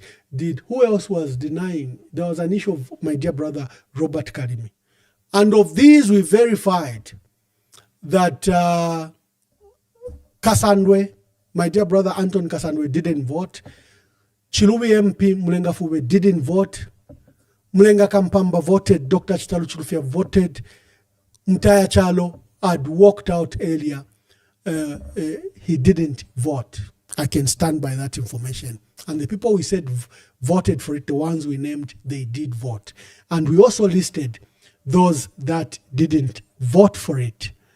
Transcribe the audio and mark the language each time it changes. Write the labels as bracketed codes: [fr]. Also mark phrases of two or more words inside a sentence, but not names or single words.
[en] Who else was denying? There was an issue of my dear brother Robert Karimi. And of these, we verified that Kasandwe, my dear brother Anton Kasandwe, didn't vote. Chilubi MP Mulenga Fube didn't vote. Mulenga Kampamba voted. Dr. Chitalu Chilufya voted. Mutaya Chalo had walked out earlier. He didn't vote. I can stand by that information. And the people we said voted for it, the ones we named, they did vote. And we also listed those that didn't vote for it.